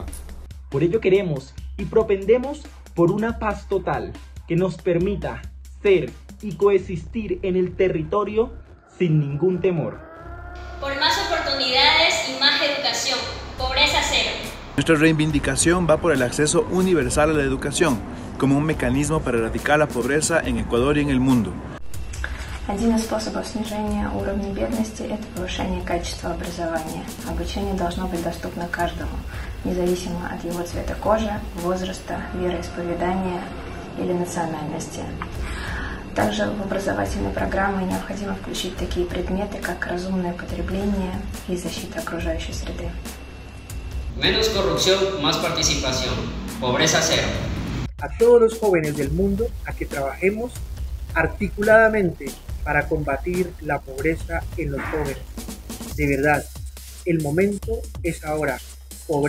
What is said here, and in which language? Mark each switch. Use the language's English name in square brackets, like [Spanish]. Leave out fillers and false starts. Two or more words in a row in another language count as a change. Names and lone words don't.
[Spanish] Por ello queremos y propendemos por una paz total que nos permita ser y coexistir en el territorio sin ningún temor. Por más oportunidades y más educación. Pobreza cero. Nuestra reivindicación va por el acceso universal a la educación, como un mecanismo para erradicar la pobreza en Ecuador y en el mundo. [Russian] Один из способов снижения уровня бедности – это повышение качества образования. Обучение должно быть доступно каждому, независимо от его цвета кожи, возраста, вероисповедания или национальности. Также в образовательные программы необходимо включить такие предметы, как разумное потребление и защита окружающей среды. [Spanish] Menos corrupción, más participación. Pobreza cero. A todos los jóvenes del mundo a que trabajemos articuladamente para combatir la pobreza en los jóvenes. De verdad, el momento es ahora.